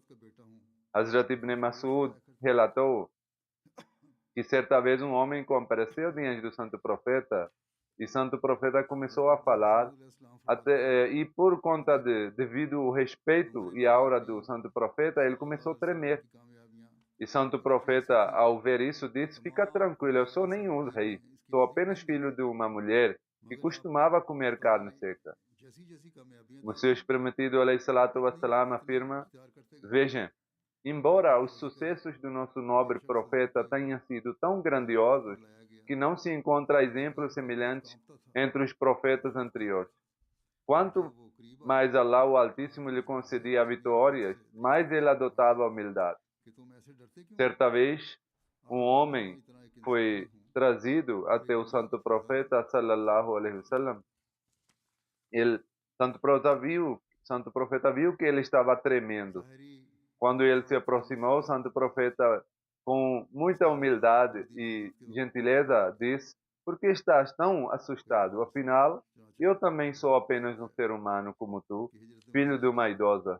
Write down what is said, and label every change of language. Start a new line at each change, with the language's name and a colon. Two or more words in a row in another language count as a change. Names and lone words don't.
Portuguese: Hazrat Ibn Masud relatou que certa vez um homem compareceu diante do santo profeta e o santo profeta começou a falar e por conta devido ao respeito e aura do santo profeta, ele começou a tremer. E santo profeta, ao ver isso, disse, fica tranquilo, eu sou nenhum rei, sou apenas filho de uma mulher que costumava comer carne seca. O seu prometido,
Arabic: عليه الصلاة والسلام,
Portuguese: afirma, vejam, embora os sucessos do nosso nobre profeta tenham sido tão grandiosos que não se encontra exemplos semelhantes entre os profetas anteriores. Quanto mais Allah o Altíssimo lhe concedia vitórias, mais ele adotava a humildade. Certa vez, um homem foi trazido até o santo profeta
Arabic: صلى الله عليه وسلم.
Portuguese: O santo profeta viu que ele estava tremendo. Quando ele se aproximou, o santo profeta, com muita humildade e gentileza, disse, por que estás tão assustado? Afinal, eu também sou apenas um ser humano como tu, filho de uma idosa.